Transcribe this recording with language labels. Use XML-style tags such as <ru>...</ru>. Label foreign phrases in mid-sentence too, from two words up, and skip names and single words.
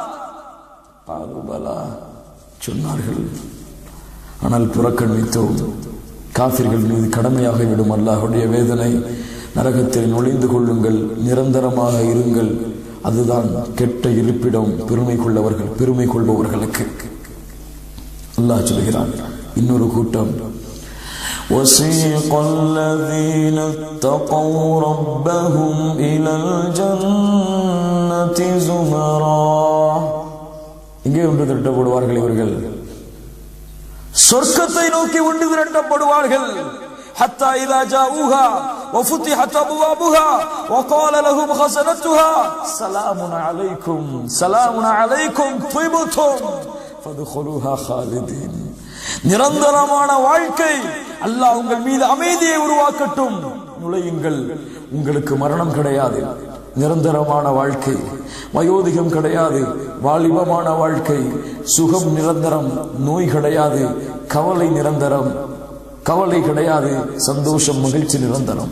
<ta>சொன்னார்கள், ஆனால் புறக்கணித்தோம். காஃபிர்கள் மீது கடமையாக விடும் அல்லாஹ்வுடைய வேதனை. நரகத்தில் நுழைந்து கொள்ளுங்கள், நிரந்தரமாக இருங்கள், அதுதான் கெட்ட இருப்பிடம் பெருமை கொள்பவர்களுக்கு. அல்லாஹ் சொல்கிறான், இன்னொரு கூட்டம்,</ta> <ar>وَسِيقَ الَّذِينَ اتَّقَوْا رَبَّهُمْ إِلَى الْجَنَّةِ زُمَرًا.</ar> <ta>இங்கே ஒன்று திரட்டப்படுவார்கள். இவர்கள் சொர்க்கத்தை நோக்கி ஒன்று திரட்டப்படுவார்கள்.</ta> <ar>حتى إذا جاءوها وفتحت أبوابها وقال لهم خزنتها سلام عليكم طيبتم فادخلوها خالدين.</ar> <ta>நிரந்தரமான வாழ்க்கை, அல்லாஹ் உங்கள் மீது அமைதியை உருவாக்கட்டும், நுழையுங்கள், உங்களுக்கு மரணம் கிடையாது, நிரந்தரமான வாழ்க்கை, வயோதிகம் கிடையாது, வாலிபமான வாழ்க்கை, சுகம் நிரந்தரம், நோய் கிடையாது, கவலை நிரந்தரம், கவலை கிடையாது, சந்தோஷம் மகிழ்ச்சி நிரந்தரம்.</ta>